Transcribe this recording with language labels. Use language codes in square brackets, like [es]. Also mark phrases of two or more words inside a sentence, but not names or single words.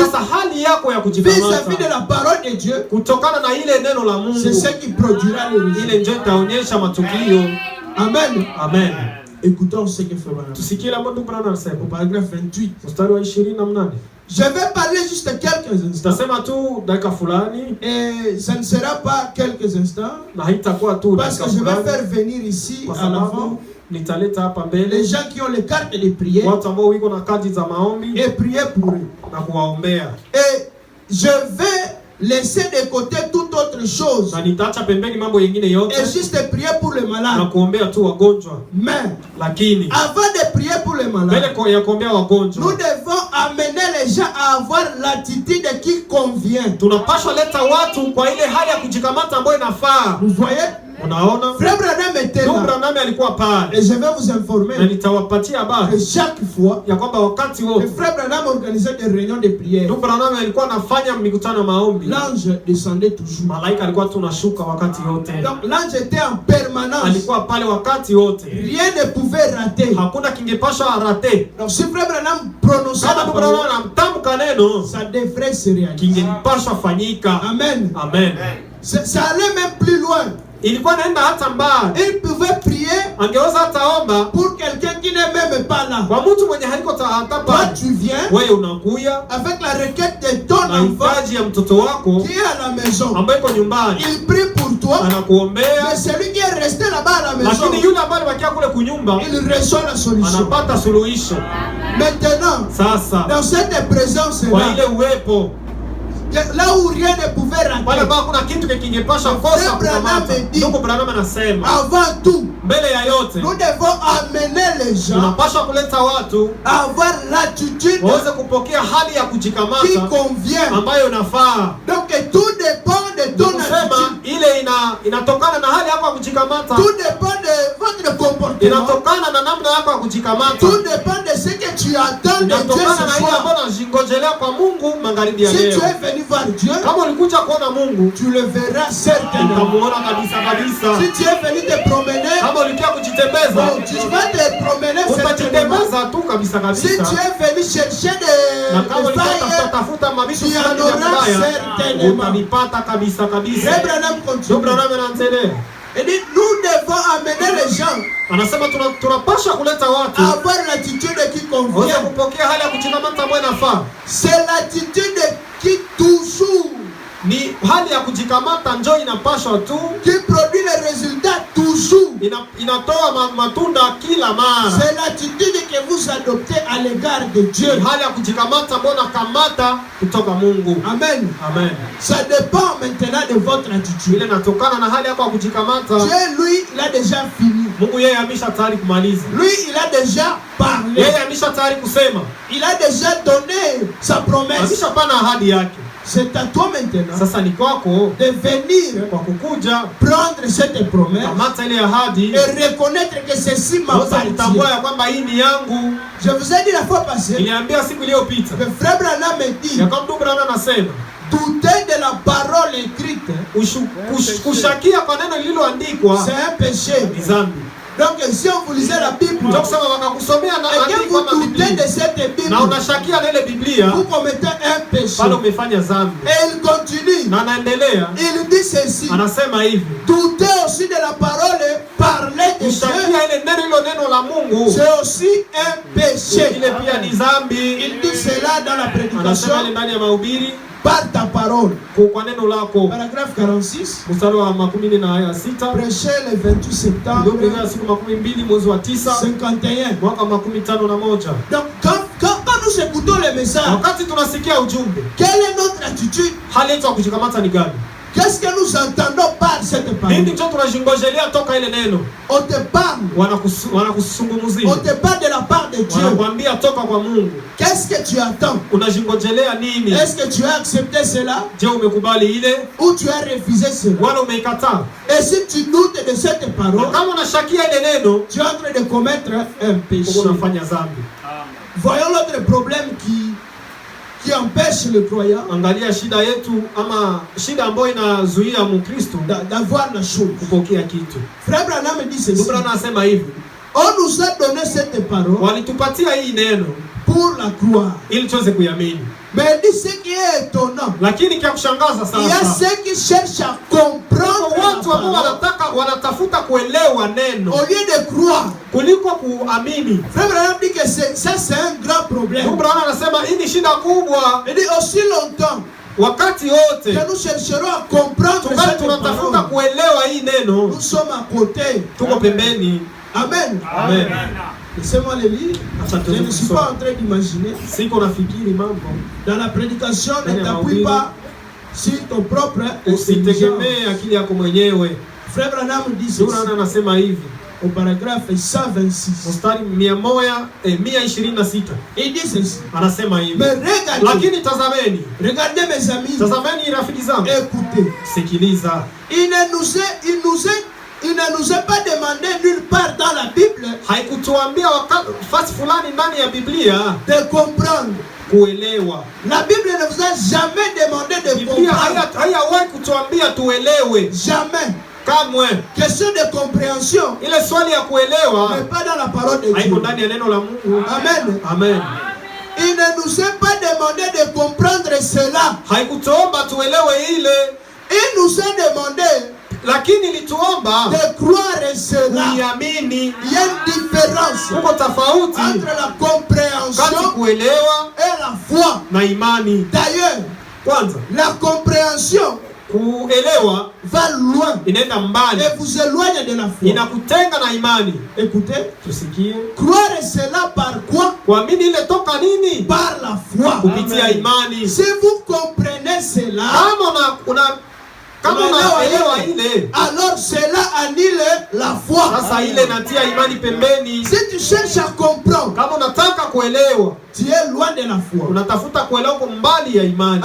[sw] Sasa hali yako ya [fr] vis-à-vis de [sw] kujikamata [fr] la parole de Dieu, [sw] kutokana na ile neno la [fr] c'est ce [sw] Mungu, [fr] qui produira les résultats. [sw] ile ndio itaonyesha matukio. Amen. Amen. [fr] Écoutons ce que Frère Branham dit. [sw] Tusikie la Mungu Branham [fr] Au [sw] anasema. [fr] paragraphe 28. [sw] Mstari wa 28. [fr] Je vais parler juste quelques instants. [sw] Tutasema tu dakika fulani [fr] Et ça ne sera pas quelques instants. [sw] na haitakuwa tu [fr] Parce [sw] dakika [fr] que je vais [sw] fulani [fr] faire venir ici [sw] kwa [fr] à l'avant [sw] sababu nitaleta hapa [fr] les [sw] mbele [fr] gens qui ont les cartes de prière [sw] watu ambao wiko na kadi za maombi [fr] et prier pour eux. [sw] na kuwaombea. [fr] Et je vais laisser de côté toute autre chose [sw] Na nitaacha pembeni mambo yengine yote [fr] et juste prier pour les [sw] na [fr] malades. [sw] kuombea tu wagonjwa. [fr] Mais [sw] Lakini [fr] avant de prier pour les malades, [sw] mbele ya kuombea [fr] nous [sw] wagonjwa [fr] devons amener les gens à avoir l'attitude qui convient. [sw] tunapaswa leta watu kwa ile hali ya kujikamata ambayo inafaa. [fr] Vous voyez? [sw] Unaona, [fr] Frère Branham était [sw] ndugu [fr] là. [sw] Branham alikuwa pale [fr] Et je vais vous [sw] na [fr] informer [sw] nitawapatia [fr] que [sw] habari [fr] chaque fois, [sw] ya kwamba wakati [fr] le [sw] wote [fr] frère Branham organisait des réunions de prière. [sw] ndugu Branham alikuwa anafanya mikutano ya maombi, [fr] L'ange descendait toujours. [sw] malaika alikuwa tunashuka wakati yote, [fr] Donc l'ange était en permanence. [sw] alikuwa pale wakati wote, [fr] Rien ne pouvait rater. [sw] hakuna kingepashwa rate. [fr] Donc si frère Branham prononçait [sw] Kama [fr] la [sw] ndugu [fr] parole, [sw] Branham anamtamka neno, [fr] ça devrait se réaliser. [sw] kingelipashwa fanyika. Amen. Amen. [fr] Ça allait même plus loin. [sw] Ilikuwa naenda hata mbali, [fr] Il pouvait prier [sw] angeweza hata omba [fr] pour quelqu'un qui n'est même pas là. [sw] kwa mtu mwenye haiko hata [fr] Toi, [sw] pale. [fr] tu viens [sw] Wewe unakuya [fr] avec la requête de ton [sw] na [fr] enfant [sw] hitaji ya mtoto wako [fr] qui est à la maison. [sw] ambaye iko nyumbani, [fr] Il prie pour toi, [sw] anakuombea, [fr] mais celui qui est resté là-bas à la maison, [sw] lakini yule ambaye alibakia kule kunyumba [fr] il reçoit la solution. [sw] anapata suluhisho. [fr] Maintenant, [sw] Sasa [fr] dans cette [sw] kwa [fr] présence-là, [sw] ile uwepo [fr] là où rien ne pouvait [sw] pale [fr] rater, [sw] ambao kuna kitu kingepasha kosa kukamata, ndugu Branham anasema [fr] avant tout, [sw] mbele ya yote [fr] nous devons amener les gens [sw] tunapaswa kuleta watu [fr] à avoir l'attitude [sw] waweze kupokea hali ya [fr] qui [sw] kujikamata [fr] convient. [sw] ambayo inafaa. [fr] Donc tout dépend de ton [sw] Kusema [fr] attitude. [sw] ile inatokana na hali yako ya kujikamata, [fr] Tout dépend de votre comportement. [sw] inatokana na namna yako ya kujikamata, [fr] Tout dépend de ce que tu attends de Dieu [sw] inatokana na [fr] ce [sw] ile [fr] soir. [sw] ambayo unajingojelea kwa Mungu magharibi ya [fr] Si [sw] leo. [fr] tu es venu voir Dieu, [sw] Kama ulikuja kuona Mungu, [fr] tu le verras certainement. [sw] utamuona kabisa kabisa. [fr] Si tu es venu te promener, [sw] Kama ulikia kujitembeza, [fr] bon, tu vas te promener certainement. [sw] utajitembeza tu kabisa [fr] Si [sw] kabisa. [fr] tu es venu chercher [sw] Na [fr] des [sw] kama ulikuwa [fr] failles, [sw] tafuta mavitu [fr] tu en [sw] fulani vya [fr] auras [sw] kubaya, [fr] certainement. [sw] utavipata kabisa kabisa. [fr] Frère Branham [sw] Ndio [fr] continue. [sw] Branham anaendelea. [fr] Il dit, nous devons amener les gens [sw] Anasema tunapasha kuleta watu [fr] à avoir l'attitude qui [sw] waweze [fr] convient. [sw] kupokea hali ya kujikamata ambayo inafaa. [fr] C'est l'attitude qui toujours, [sw] Ni hali ya kujikamata njoo inapashwa tu [fr] qui produit les résultats toujours. toujours. [sw] inatoa matunda kila mara. [fr] C'est l'attitude que vous adoptez à l'égard de Dieu. [sw] Hali ya kujikamata mbona kamata kutoka Mungu. Amen. Amen. [fr] Ça dépend maintenant de votre attitude. [sw] Ile natokana na hali yako ya kujikamata. [fr] Dieu, lui, il a déjà fini. [sw] Mungu yeye amesha tayari kumaliza. [fr] Lui, il a déjà parlé. [sw] Yeye amesha tayari kusema. [fr] Il a déjà donné sa promesse. [sw] Amesha pana ahadi yake. [fr] C'est à toi maintenant [sw] Sasa ni kwako [fr] de venir [sw] kwa kukuja [fr] prendre cette promesse [sw] kamata ile ahadi [fr] et reconnaître que ceci m'appartient. [sw] Kutambua ya kwamba hii ni yangu. [fr] Je vous ai dit la fois passée, [sw] Niliambia siku iliyopita. [fr] le frère Branham me dit, [sw] Ya kwamba ndugu Branham anasema [fr] douter de la parole écrite, [sw] kushakia kwa neno lililoandikwa [fr] c'est un péché. [sw] ni dhambi. [fr] Donc si on vous lisait la Bible [sw] Ndio kusema wakakusomea na [fr] et que [sw] andiko [fr] vous [sw] kama [fr] doutez [sw] Biblia [fr] de cette Bible, [sw] na unashakia na ile Biblia, [fr] vous commettez un péché. [sw] bado umefanya dhambi. [fr] Et il continue. [sw] Na anaendelea [fr] Il dit ceci. [sw] anasema hivi, [fr] Douter aussi de la parole, parler de Dieu, [sw] kushakia ile neno la Mungu [fr] c'est aussi un péché. [sw] ile pia ni dhambi. [fr] Il dit cela dans la prédication. [sw] Anasema ile ndani ya mahubiri [fr] Par ta parole. [sw] kwa neno lako. [fr] Paragraphe 46. [sw] Mstari wa 16. [fr] Prêché le 28 septembre [sw] Ndio siku 12 mwezi wa 9 [fr] 51. [sw] mwaka 51. [fr] Donc quand nous écoutons le message, [sw] Wakati tunasikia ujumbe, [fr] quelle est notre attitude? [sw] hali yetu ya kujikamata ni gani? [fr] Qu'est-ce que nous entendons par cette parole? [sw] Nini ndio tunajingojelea toka ile neno? [fr] On te parle. [sw] Wanakusungumuzia. [fr] On te parle de la part de Dieu. [sw] Wanakuambia toka kwa Mungu. [fr] Qu'est-ce que tu attends? [sw] Unajingojelea nini? [fr] Est-ce que tu as accepté cela? [sw] Je umekubali ile [fr] Ou tu as refusé cela? [sw] wala umeikataa? [fr] Et si tu doutes de cette parole, [sw] Kama unashakia ile neno, [fr] tu es en train de commettre un péché. [sw] unafanya dhambi. [fr] Voyons l'autre problème qui empêche le croyant [sw] Angalia shida yetu ama shida ambayo inazuia Mkristo [fr] d'avoir la chose. [sw] kupokea kitu. [fr] Frère Branham dit ceci. [sw] Ndugu anasema hivi, [fr] on nous a donné cette parole [sw] walitupatia hii neno [fr] pour la croire. [sw] ili tuweze kuiamini. [fr] Mais il dit ce qui est étonnant. [sw] Lakini kia kushangaza [fr] Il y a [sw] sana, [fr] ceux qui cherchent à comprendre [sw] watu ambao wanatafuta kuelewa neno [fr] au lieu de croire. [sw] kuliko kuamini. [fr] Frère Branham dit que ça c'est un grand problème. [sw] Ndugu Branham anasema hii ni shida kubwa. [fr] Il dit aussi longtemps [sw] Wakati wote [fr] que nous chercherons à comprendre cette [sw] tunatafuta [fr] parole, [sw] kuelewa hii neno, [fr] nous sommes à côté. [sw] tuko pembeni. Amen. Amen. [fr] Laissez-moi le lire. Je ne suis pas en train d'imaginer. [sw] Siko nafikiri mambo. [fr] Dans la prédication, ne t'appuie pas sur ton propre intelligence. [sw] Usitegemee akili yako mwenyewe. [fr] Frère Branham dit ceci. [sw] Ndugu anasema hivi [fr] au paragraphe 126. [sw] Mstari 126. [fr] Il dit ceci. [sw] Anasema hivi. [fr] Mais regardez. [sw] Lakini tazameni. [fr] Regardez mes amis. [sw] Tazameni rafiki zangu. [fr] Écoutez. [sw] Sikiliza. [fr] Il ne nous est pas demandé nulle part dans la Bible [sw] haikutuambia wakati fulani ndani ya Biblia [fr] de comprendre. [sw] Kuelewa. [fr] La Bible ne vous a jamais demandé de comprendre. [sw] Haiyawahi kutuambia tuelewe. [fr] Jamais. [sw] Kamwe. [fr] Question de compréhension. [sw] Ile swali ya kuelewa [fr] mais pas dans la parole de Dieu. [sw] haiko ndani ya neno la Mungu. Amen. Amen. [fr] Il ne nous est pas demandé de comprendre cela. [sw] Haikutuomba tuelewe ile. [fr] Il nous a demandé [sw] lakini lituomba [fr] de croire cela. [sw] Kuiamini. [fr] Il y a une différence [sw] kuko tofauti [fr] entre la compréhension [sw] kuelewa [fr] et la foi [sw] na imani. [fr] D'ailleurs, [sw] kwanza [fr] la compréhension [sw] kuelewa [fr] va loin [sw] inaenda mbali [fr] et vous éloigne de la foi. [sw] Inakutenga na imani. [fr] Écoutez, [sw] tusikie. [fr] Croire cela par quoi? [sw] Kuamini ile toka nini? [fr] Par la foi. [sw] Kupitia imani. [fr] Si vous comprenez cela, [sw] kama unaelewa ile, [fr] alors cela annule la foi. [sw] Sasa ile natia imani pembeni. [fr] Si tu cherches à comprendre, [sw] kama unataka kuelewa, [fr] tu es loin de la foi. [sw] Unatafuta kuelewa kwa mbali ya imani.